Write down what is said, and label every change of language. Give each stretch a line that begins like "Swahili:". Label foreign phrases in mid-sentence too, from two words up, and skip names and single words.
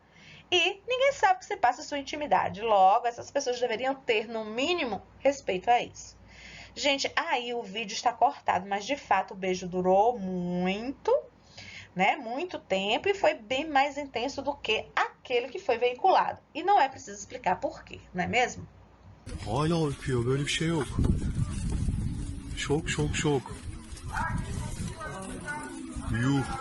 Portuguese: E ninguém sabe o que se passa em sua intimidade. Logo, essas pessoas deveriam ter, no mínimo, respeito a isso. Gente, aí o vídeo está cortado, mas de fato o beijo durou muito tempo e foi bem mais intenso do que aquele que foi veiculado. E não é preciso explicar por quê, não é mesmo?
Turkish: Hala öpüyor, böyle bir şey yok. Şok şok şok. Yuh.